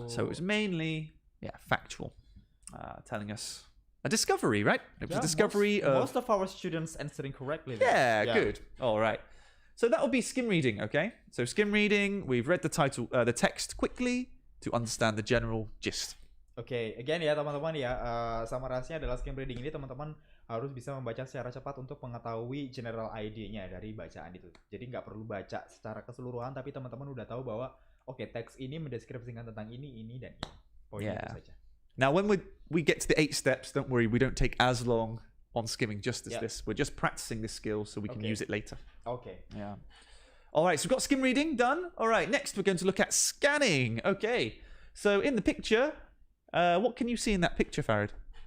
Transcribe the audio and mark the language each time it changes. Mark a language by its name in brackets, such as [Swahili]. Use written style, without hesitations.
[English] So it was mainly, factual. Telling us a discovery, right? It was a discovery of... Most of our students answering correctly. Yeah, good. All right. So that would be skim reading, okay? So skim reading, we've read the text quickly to understand the general gist. [Indonesian] Oke, again ya teman-teman ya, summarize-nya adalah skim reading ini teman-teman harus bisa membaca secara cepat untuk mengetahui general idea-nya dari bacaan itu. Jadi nggak perlu baca secara keseluruhan, tapi teman-teman udah tahu bahwa oke, teks ini mendeskripsikan tentang ini, dan ini. Poinnya itu saja. [English] Now, when we get to the 8 steps, don't worry, we don't take as long on skimming just as this. We're just practicing this skill so we can use it later. Okay. Yeah. All right, so we've got skim reading done. All right, next we're going to look at scanning. Okay, so in the picture, what can you see in that picture, Farid?